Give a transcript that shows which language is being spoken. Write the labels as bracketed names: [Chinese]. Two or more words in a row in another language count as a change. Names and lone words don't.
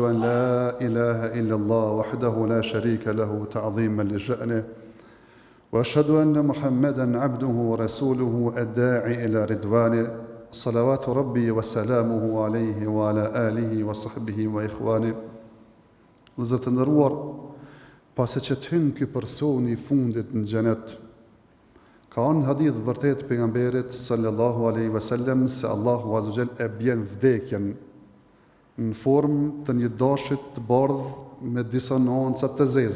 [Arabic] ان لا اله الا الله وحده لا شريك له تعظيما لشأنه واشهد ان محمدا عبده ورسوله الداعي الى رضوانه صلوات ربي وسلامه عليه وعلى اله وصحبه واخوانه. [Albanian] Vëllezër të nderuar, pasi që të hyn ky person i fundit në xhenet, ka në hadith vërtet pejgamberit [Arabic] صلى الله عليه وسلم [Albanian] se Allahu [Arabic] عز وجل [Albanian] e bjen vdekjen në formë të një dashit të bardh me disa nuanca të zeza.